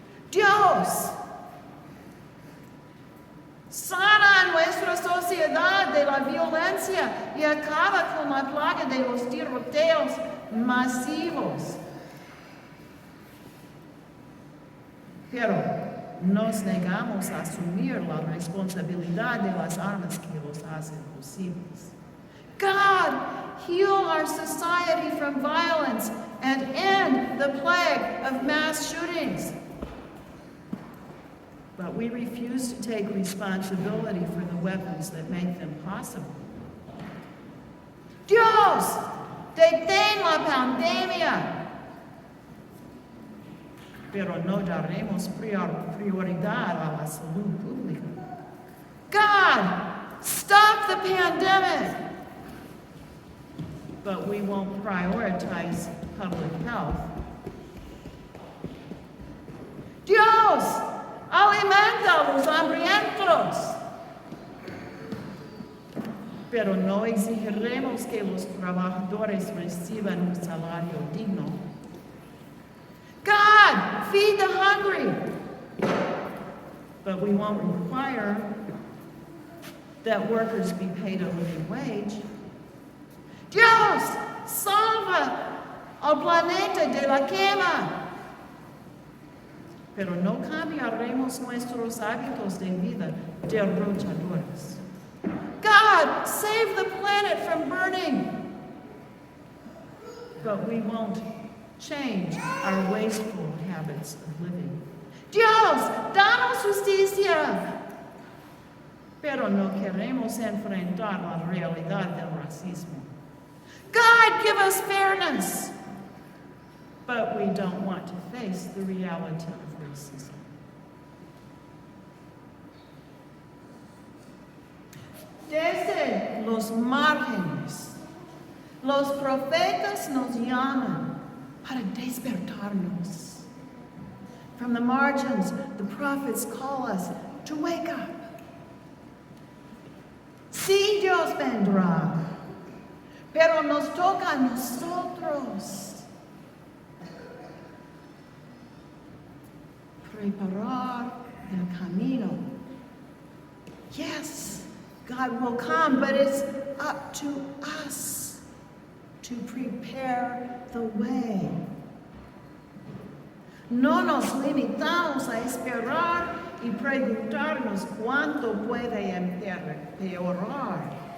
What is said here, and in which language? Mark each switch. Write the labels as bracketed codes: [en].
[es] Dios sana a nuestra sociedad de la violencia y acaba con la plaga de los tiroteos masivos. Pero nos negamos a asumir la responsabilidad de las armas que los hacen posibles. [en] God, heal our society from violence and end the plague of mass shootings. But we refuse to take responsibility for the weapons that make them possible. [es] Dios, detén la pandemia. Pero no daremos prioridad a la salud pública. [en] God, stop the pandemic. But we won't prioritize public health. [es] Dios, alimenta a los hambrientos. Pero no exigiremos que los trabajadores reciban un salario digno. [en] God, feed the hungry. But we won't require that workers be paid a living wage. [es] Dios, salva al planeta de la quema. Pero no cambiaremos nuestros hábitos de vida derrochadores. [en] God, save the planet from burning. But we won't change our wasteful habits of living. [es] Dios, danos justicia. Pero no queremos enfrentar la realidad del racismo. [en] God, give us fairness. But we don't want to face the reality of racism. [es] Desde los márgenes, los profetas nos llaman para despertarnos. [en] From the margins, the prophets call us to wake up. [es] Sí, Dios vendrá, pero nos toca a nosotros preparar el camino. [en] Yes, God will come, but it's up to us to prepare the way. [es] No nos limitamos a esperar y preguntarnos cuánto puede empeorar.